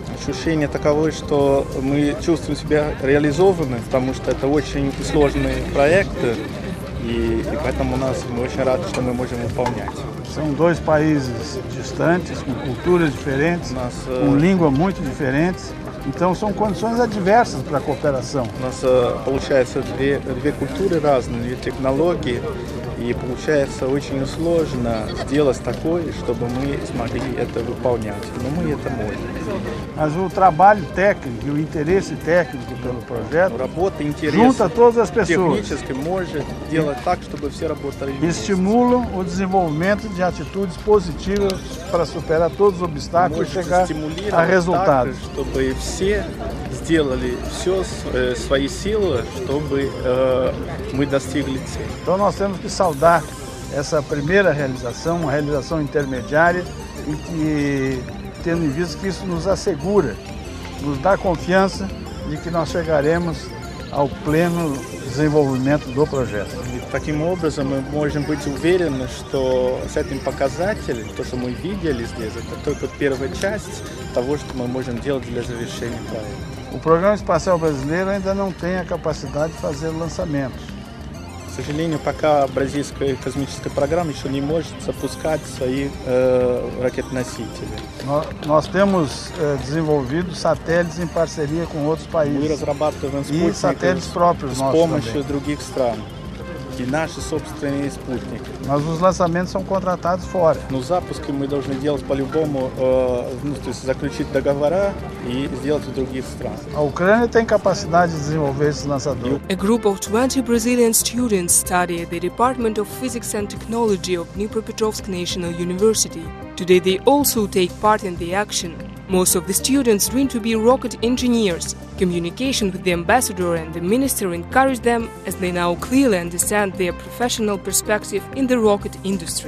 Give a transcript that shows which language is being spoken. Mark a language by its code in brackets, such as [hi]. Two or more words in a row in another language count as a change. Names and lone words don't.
[ru] Ощущение таково, что мы чувствуем себя реализованными, потому что это очень сложный проект, и поэтому мы очень рады, что мы можем выполнять. [pt] São dois países distantes, com culturas diferentes, com língua muito diferentes. Então são condições adversas para a cooperação. [ru] У нас получается две культуры разные, две технологии, и получается очень сложно сделать такое, чтобы мы смогли это выполнять. Но мы это можем. [pt] Mas o trabalho técnico e o interesse técnico pelo projeto junta todas as pessoas. [ru] Технически может делать так, чтобы все работали вместе. [pt] Estimulam o desenvolvimento de atitudes positivas para superar todos os obstáculos e chegar a resultados. [ru] Чтобы все сделали все свои силы, чтобы мы достигли цели. [pt] Então nós temos que saudar essa primeira realização, uma realização intermediária, e que, tendo em vista que isso nos assegura, nos dá confiança de que nós chegaremos ao pleno desenvolvимento [ru] до проекта. Таким образом мы можем быть уверены, что с этим показателем, то, что мы видели здесь, это только первая часть того, что мы можем делать для завершения проекта. [pt] O Programa Espacial Brasileiro ainda não tem a capacidade de fazer lançamentos. [ru] К сожалению, пока бразильская космическая программа еще не может запускать свои ракетоносители. [pt] Nós temos desenvolvido satélites em parceria com outros países. [ru] Мы разрабатываем [pt] e satélites próprios [ru] с [pt] nossos [ru] помощью [pt] também. [ru] других стран. И наши собственные спутники. [pt] Mas os lançamentos são contratados fora. [ru] Но запуски мы должны делать по-любому, то есть заключить договора и сделать в других странах. [pt] A Ucrânia tem capacidade de desenvolver esses lançadores. [en] A group of 20 Brazilian students study at the Department of Physics and Technology of Dnipropetrovsk National University. Today they also take part in the action. Most of the students dream to be rocket engineers. Communication with the ambassador and the minister encouraged them as they now clearly understand their professional perspective in the rocket industry.